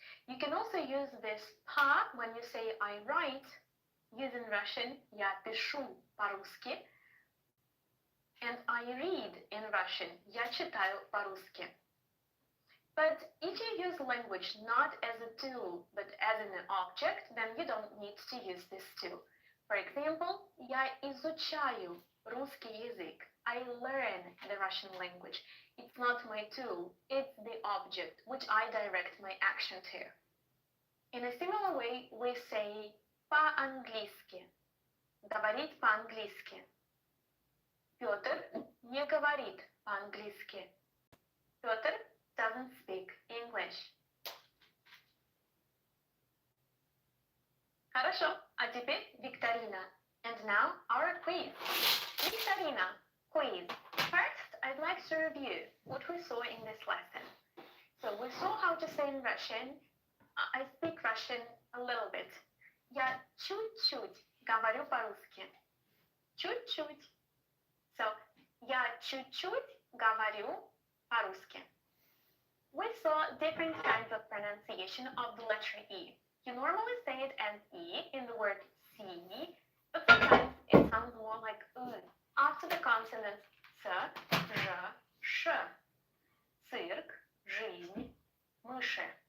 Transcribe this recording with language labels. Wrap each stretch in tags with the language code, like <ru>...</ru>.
<en>You can also use this "по" when you say I write using Russian.</en> <ru>Я пишу по-русски.</ru> <en>And I read in Russian.</en> <ru>Я читаю по-русски.</ru> <en>But if you use language not as a tool, but as an object, then you don't need to use this tool. For example,</en> <ru>я изучаю русский язык.</ru> <en>I learn the Russian language. It's not my tool, it's the object which I direct my action to. In a similar way, we say по-английски.</en> <ru>Говорить по-английски. Петр не говорит по-английски.</ru> <en>Петр doesn't speak English.</en> <ru>Хорошо, а теперь викторина.</ru> <en>And now our quiz. Викторина, quiz. First, I'd like to review what we saw in this lesson. So we saw how to say in Russian. I speak Russian a little bit.</en> <ru>Я чуть-чуть говорю по-русски. Чуть-чуть. So, я чуть-чуть говорю по-русски.</ru> <en>We saw different kinds of pronunciation of the letter E. You normally say it as E in the word see, but sometimes it sounds more like after the consonants ц, ж, ш.</en> <ru>Цирк, жизнь, мыши.</ru>